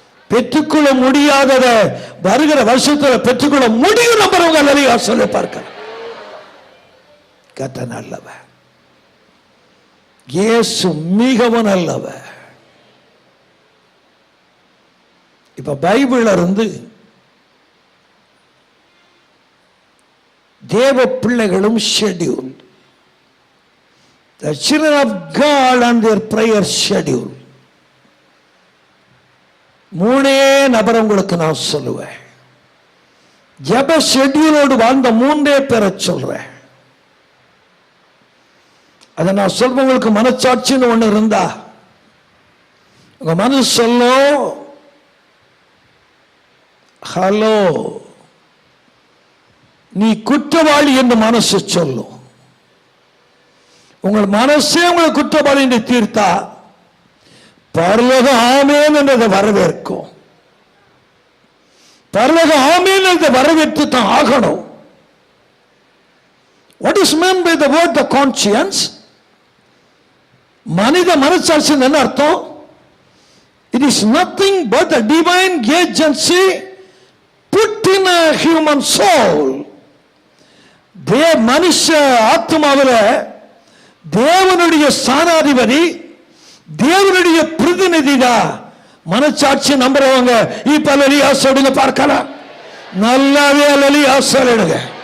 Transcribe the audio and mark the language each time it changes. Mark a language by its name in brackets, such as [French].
[Tamil] பெற்றுக்கொள்ள முடியாதத வருகிற வருஷத்துல பெற்றுக்கொள்ள முடியும் நம்புறவங்க நிறைய சொல்லி பார்க்க. கர்த்தர் நல்லவர், இயேசு மிகவும் நல்லவர். இப்ப பைபிள்ல இருந்து தேவ பிள்ளைகளும் schedule, [English] the children of God and their prayer schedule. [Tamil] மூணே நபர் உங்களுக்கு நான் சொல்லுவேன். ஜெப ஷெட்யூலோடு வாழ்ந்த மூன்றே பேரை சொல்றேன். அதை நான் சொல்றவங்களுக்கு மனச்சாட்சின்னு ஒண்ணு இருந்தா உங்க மனசு சொல்லும் ஹலோ, நீ குற்றவாளி என்று மனசு சொல்லும். உங்கள் மனசே உங்களை குற்றவாளி என்று தீர்த்தா பரலோகம் ஆமென் என்றதை வரவேற்கும். பரலோகம் ஆமென் என்றதை வரவேற்று தான் ஆகணும். [English] What is meant by the word the conscience? [Tamil] மனித மனசாட்சி என்ன அர்த்தம்? [English] It is nothing but a divine agency put in a human soul. [Tamil] மனுஷ ஆத்மாவில் தேவனுடைய ஸ்தானாதிபதி, தேவனுடைய பிரதிநிதி தான் மனச்சாட்சி நம்புறவங்க. இப்ப அல்லலியா சொல்லுங்க பார்க்கலாம். நல்லாவே அல்லலியா சொல்லுங்க.